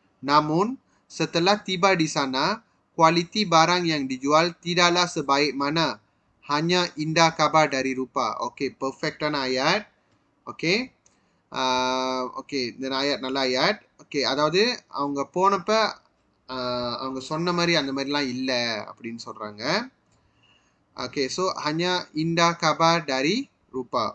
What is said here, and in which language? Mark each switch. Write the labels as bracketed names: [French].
[Malay] Namun, setelah tiba di sana, kualiti barang yang dijual tidaklah sebaik mana. Hanya indah kabar dari rupa. Okay, perfect ayat. Okay. [Tamil] Okay, இந்த ayat நல்ல ayat. Okay, அதாவது அவங்க போனப்ப அவங்க சொன்ன மாதிரி அந்த மாதிரிலாம் இல்லை அப்படின்னு சொல்றாங்க. [Malay] Okay, so hanya indah kabar dari rupa.